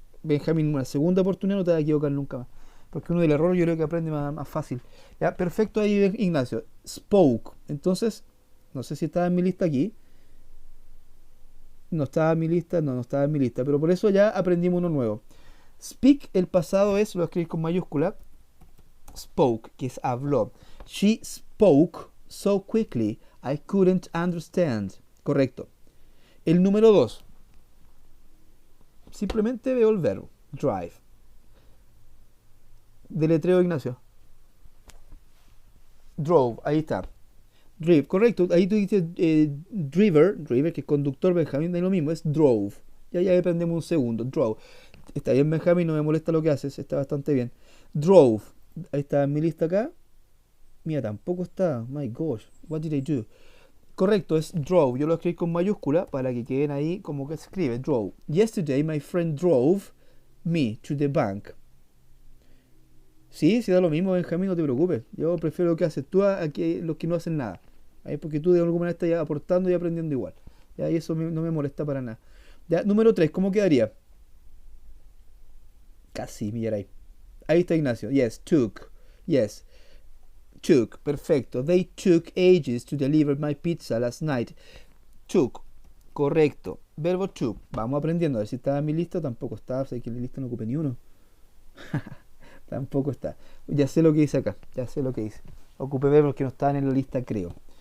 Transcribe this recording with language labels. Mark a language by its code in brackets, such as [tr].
[es] Benjamín, una segunda oportunidad no te vas a equivocar nunca más. Porque uno del error yo creo que aprende más fácil. Ya, perfecto ahí, Ignacio. Spoke. Entonces, no sé si estaba en mi lista aquí. No estaba en mi lista, no estaba en mi lista. Pero por eso ya aprendimos uno nuevo. Speak, el pasado es, lo escribís con mayúscula. Spoke, que es habló. [en] She spoke so quickly, I couldn't understand. [es] Correcto. El número 2. Simplemente veo el verbo, drive. Deletreo, Ignacio. Drove, ahí está. Drive, correcto. Ahí tú dices driver, que es conductor, Benjamín, de lo mismo, es drove. Ya aprendemos un segundo, drove. Está bien, Benjamín, no me molesta lo que haces, está bastante bien. Drove, ahí está en mi lista acá. Mira, tampoco está. [en] My gosh, what did I do? Correcto, es drove. [es] Yo lo escribí con mayúscula para que queden ahí como que se escribe, drove. [en] Yesterday my friend drove me to the bank. [es] Sí, da lo mismo, Benjamín, no te preocupes. Yo prefiero lo que haces tú a que los que no hacen nada. ¿Ahí? Porque tú de alguna manera estás aportando y aprendiendo igual. ¿Ya? Y eso no me molesta para nada. Ya, número 3, ¿cómo quedaría? Casi, millaray. Ahí está Ignacio. [en] Yes, took. Yes. [es] Took, perfecto. [en] They took ages to deliver my pizza last night. [es] Took, correcto. Verbo took. Vamos aprendiendo. A ver si estaba en mi lista. Tampoco está. O sea, que en mi lista no ocupé ni uno. Tampoco está. Ya sé lo que dice acá. Ya sé lo que dice. Ocupé verbos que no estaban en la lista, creo.